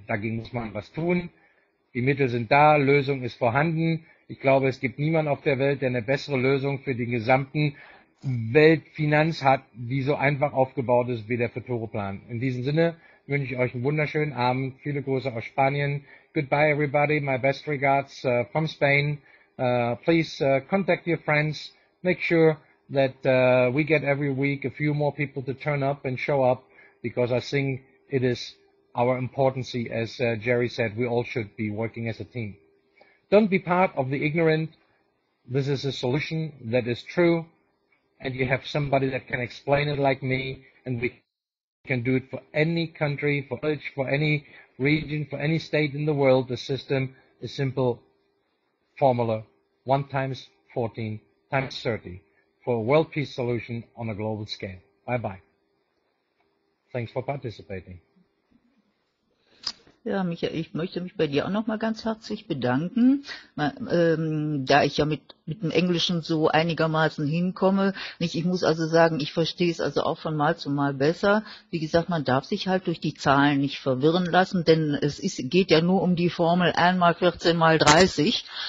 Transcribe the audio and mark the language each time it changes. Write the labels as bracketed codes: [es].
[de] Dagegen muss man was tun. Die Mittel sind da, Lösung ist vorhanden. Ich glaube, es gibt niemanden auf der Welt, der eine bessere Lösung für den gesamten Weltfinanz hat, die so einfach aufgebaut ist wie der FUTURO-Plan. In diesem Sinne wünsche ich euch einen wunderschönen Abend. Viele Grüße aus Spanien. [en] Goodbye, everybody. My best regards from Spain. Please contact your friends. Make sure that we get every week a few more people to turn up and show up, because I think it is our importance, as Jerry said, we all should be working as a team. Don't be part of the ignorant. This is a solution that is true, and you have somebody that can explain it like me, and we can do it for any country, for village, for any region, for any state in the world. The system is simple formula, 1 times 14 times 30, for a world peace solution on a global scale. Bye-bye. Thanks for participating. [de] Ja, Michael, ich möchte mich bei dir auch noch mal ganz herzlich bedanken, da ich ja mit dem Englischen so einigermaßen hinkomme. Ich muss also sagen, ich verstehe es also auch von Mal zu Mal besser. Wie gesagt, man darf sich halt durch die Zahlen nicht verwirren lassen, denn geht ja nur um die Formel 1 mal 14 mal 30.